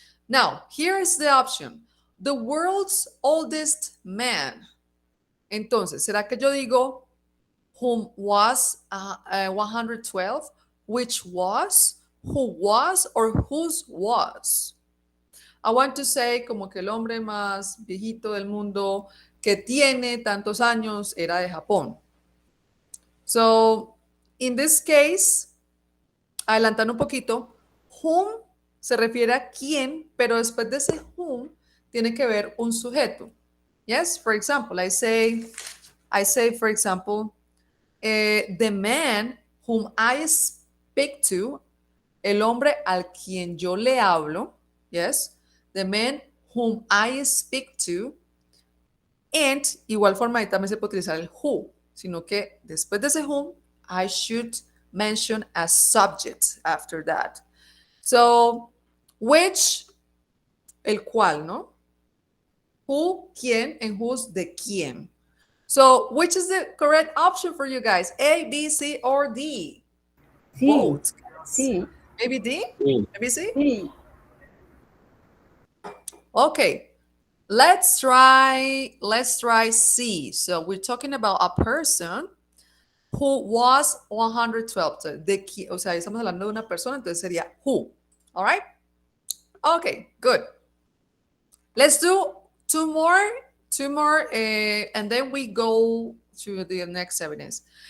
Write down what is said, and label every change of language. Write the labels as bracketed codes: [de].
[en] Now, here is the option. The world's oldest man. [es] Entonces, ¿será que yo digo [en] whom was 112? Which was, who was, or whose was? I want to say [es] como que el hombre más viejito del mundo que tiene tantos años era de Japón. [en] So, in this case, [es] adelantando un poquito, whom se refiere a quién, pero después de ese whom tiene que ver un sujeto. [en] Yes, for example, I say, for example, the man whom I speak to [es] el hombre al quien yo le hablo, [en] yes, the man whom I speak to, [es] and igual forma ahí también se puede utilizar el who, sino que después de ese whom, [en] I should mention a subject after that. [es] So, which, el cual, ¿no? [en] Who, quién, and who's [es] de quién. [en] So, which is the correct option for you guys? A, B, C, or D? C. Vote. C. Maybe D? [es] Sí. [en] Maybe C? C. Okay. Let's try C. So we're talking about a person who was 112. [es] So o sea, estamos hablando de una persona, entonces sería who. [en] All right? Okay, good. Let's do two more, and then we go to the next evidence.